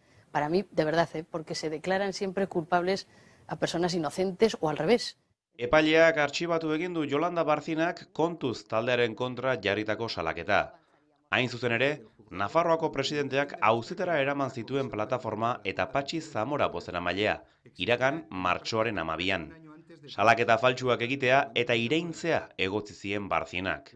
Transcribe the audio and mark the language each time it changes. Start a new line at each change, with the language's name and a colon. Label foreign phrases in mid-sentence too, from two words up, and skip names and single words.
Spanish: para mí, de verdad, porque se declaran siempre culpables a personas inocentes o al revés.
Basque: Epaileak artxibatu egin du Yolanda Barcinak kontuz taldearen kontra jarritako salaketa. Hain zuzen ere, Nafarroako presidenteak auzitara eraman zituen plataforma eta Patxi Zamora bozeramailea, iragan martxoaren 12an. Salaketa faltsuak egitea eta iraintzea egotzi zien Barcinak.